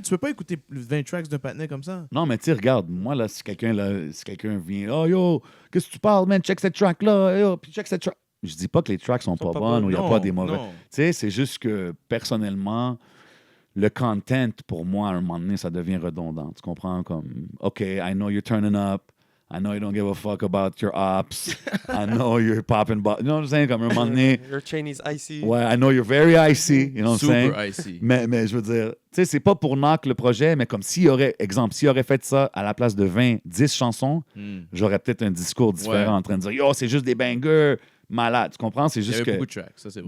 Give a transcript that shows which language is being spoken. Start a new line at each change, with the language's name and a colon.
French: Tu peux pas écouter 20 tracks d'un patinet comme ça. Non, mais tu sais, regarde, moi, là, si quelqu'un vient, oh yo, qu'est-ce que tu parles, man, check cette track-là, yo, puis check cette track. Je dis pas que les tracks sont pas bonnes ou il n'y a pas des mauvais. Non. Tu sais, c'est juste que personnellement, le content, pour moi, à un moment donné, ça devient redondant. Tu comprends?
English: Comme, OK, I know you're turning up. I know you don't give a fuck about your ops. I know you're popping. You know what I'm saying?
French: Comme un moment donné,
English: Your chain is icy. ouais, I know you're very icy. You know what I'm saying? Super icy.
French: Mais je veux dire, tu sais, c'est pas pour knock le projet, mais comme s'il y aurait, exemple, s'il aurait fait ça à la place de 20, 10 chansons, Hmm. j'aurais peut-être un discours différent Ouais. en train de dire, yo, c'est juste des bangers, malades. Tu comprends? C'est Il y juste avait que beaucoup de tracks, ça c'est vrai.